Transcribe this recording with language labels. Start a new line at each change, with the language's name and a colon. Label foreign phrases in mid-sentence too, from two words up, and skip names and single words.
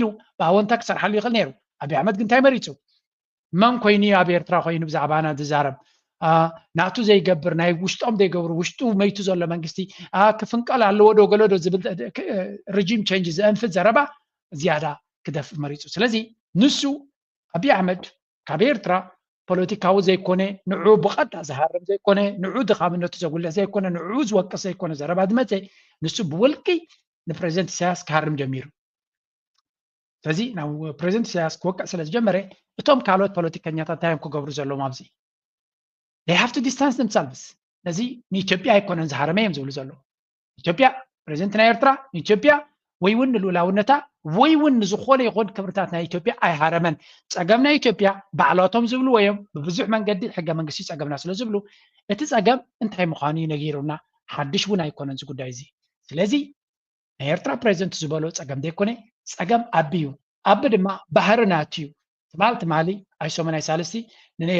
Tigrinya: ብኣወንታ ክሰርሓሉ ይኽእል ነይሩ አብይ አሕመድ ግን እንታይ መሪፁ መን ኮይኑ ኣብ ኤርትራ ኮይኑ ብዛዕባና ዝዛረብ ናቱ ዘይገብር ናይ ውሽጦም ዘይገብሩ ውሽጡ መይቱ ዘሎ መንግስቲ ክፍንቀል ኣለዎ ዶ ገለዶ ዝብል
English: regime change
Tigrinya: ዘንፍት ዘረባ ዝያዳ ክደፍእ መሪፁ ስለዚ ንሱ አብይ አሕመድ ካብ ኤርትራ ፖለቲካዊ ዘይኮነ ንዑ ብቐጥታ ዝሃርም ዘይኮነ ንዑ ድኻምነቱ ዘጉልሕ ዘይኮነ ንዑ ዝወቅስ ዘይኮነ ዘረባ ዝመፀ ንሱ ብውልቂ ንፕሬዚደንት ኢሳያስ ክሃርም ጀሚሩ ስለዚ ናብ ፕሬዚደንት ኢሳያስ ክወቅዕ ስለ ዝጀመረ እቶም ካልኦት ፖለቲከኛታት እንታዮም ክገብሩ ዘለዎም ኣብዚ
English: they have to distance themselves
Tigrinya: ነዚ ንኢትዮጵያ ኣይኮነን ዝሃረመ እዮም ዝብሉ ዘለዉ ኢትዮጵያ ፕሬዚደንት ናይ ኤርትራ ንኢትዮጵያ ወይ እውን ንልኡላውነታ ወይ እውን ንዝኾነ ይኹን ክብርታት ናይ ኢትዮጵያ ኣይሃረመን ፀገም ናይ ኢትዮጵያ ባዕላቶም ዝብልዎ እዮም ብብዙሕ መንገዲ ሕገ መንግስቲ ፀገምና ስለ ዝብሉ እቲ ፀገም እንታይ ምዃኑ ነጊሩና ሓድሽ እውን ኣይኮነን እዚ ጉዳይ እዚ ስለዚ ናይ ኤርትራ ፕሬዚደንት ዝበሎ ፀገም ዘይኮነ ፀገም ኣቢ እዩ ኣቢ ድማ ባህሪ ናቱ እዩ ትማሊ ኣይሶመናይ ሳልስቲ ንናይ